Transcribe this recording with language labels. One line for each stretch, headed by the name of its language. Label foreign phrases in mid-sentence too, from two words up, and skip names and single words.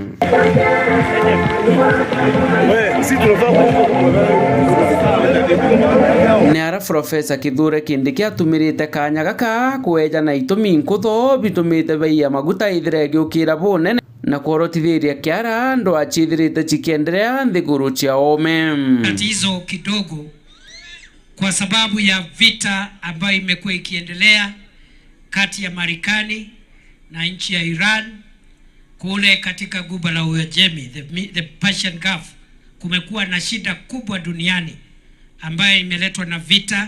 Meru: ni ara Profesa Kithure Kindiki atumirite kanya gaka kweja na itumi nkutho bitumite bei maguta ithire gyukira bonene na korotithiria kiara ndo achithirite chikiendelea nthiguru chia ome
Swahili: tatizo kidogo kwa sababu ya vita ambayo imekuwa ikiendelea kati ya Marekani na nchi ya Iran kule katika guba la Uajemi,
English: the Persian Gulf.
Swahili: Kumekuwa na shida kubwa duniani ambayo imeletwa na vita.